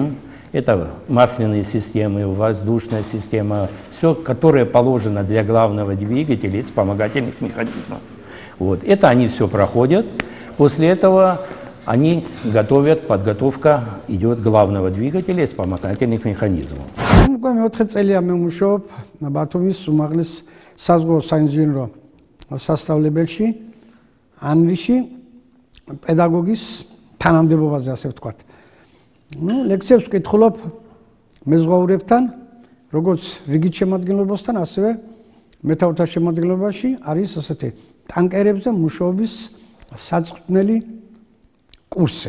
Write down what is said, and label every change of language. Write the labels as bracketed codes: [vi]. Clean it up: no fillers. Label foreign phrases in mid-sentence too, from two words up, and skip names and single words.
[ru] Это масляные системы, воздушная система, все, которое положено для главного двигателя и вспомогательных механизмов. Вот. Это они все проходят. После этого они готовят, подготовка идет главного двигателя и вспомогательных механизмов. [ka] მეოთხე წელია მე ვმუშაობ ბათუმის უმაღლეს საზღვაო საინჟინრო სასწავლებელში, ანრიში, პედაგოგის თანამდებობაზე, ასე ვთქვათ. ლექციებს ვკითხულობ მეზღვაურებთან, როგორც რიგით შემადგენლობასთან, ასევე მეთაურთა შემადგენლობაში არის ასეთი ტანკერებზე მუშაობის საწყდნელი კურსი.